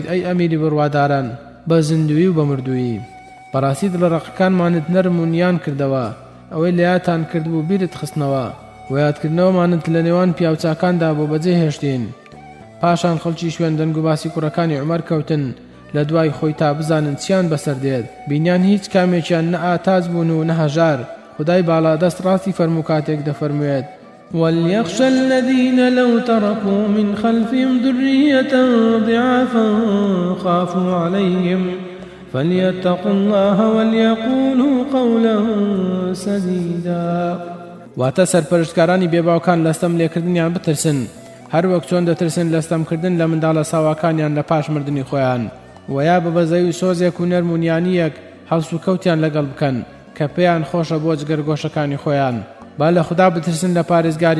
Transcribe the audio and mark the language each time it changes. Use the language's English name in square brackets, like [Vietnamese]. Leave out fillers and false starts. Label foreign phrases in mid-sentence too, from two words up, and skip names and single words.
[Central Kurdish] ئەی ئەمیری بڕواداران بە زیندوی و بە مردووی بەڕاستی دڵڕەقەکانمانت نەرم و نیان کردەوە ئەوەی لە یادتان کردبوو بیرت خستنەوە و یادکردنەوەمانت لە نێوان پیاوچاکاندا بۆ بەجێ هێشتین پاشان خەڵکی شوێن دەنگ و باسی کوڕەکانی عومەر کەوتن لە دوای خۆی تا بزانن چیان بەسەر دێت بینیان هیچ کامێکیان نە ئاتاز بوون و نە هەژار خودای باڵادەست ڕاستی فەرموو کاتێک دەفەرموێت [Arabic] وليخشى الذين لو تركوا من خلفهم ذرية ضعافا خافوا عليهم فليتقوا الله وليقولوا قولا سديدا [Central Kurdish] واتە سەرپەرشتکارانی بێباوکان لەستەم لێکردنیان بترسن هەر وەک چۆن دەترسن لەستەمکردن لە منداڵە ساواکانیان لە پاش مردنی خۆیان ویا بە بەزەی و سۆزێک و نەرمونیانیەک هەڵس و کەوتیان لەگەڵ بکەن کە پێیان خۆشە بۆ جگەرگۆشەکانی خۆیان با لە خوددا بترسن لە پارێزگاری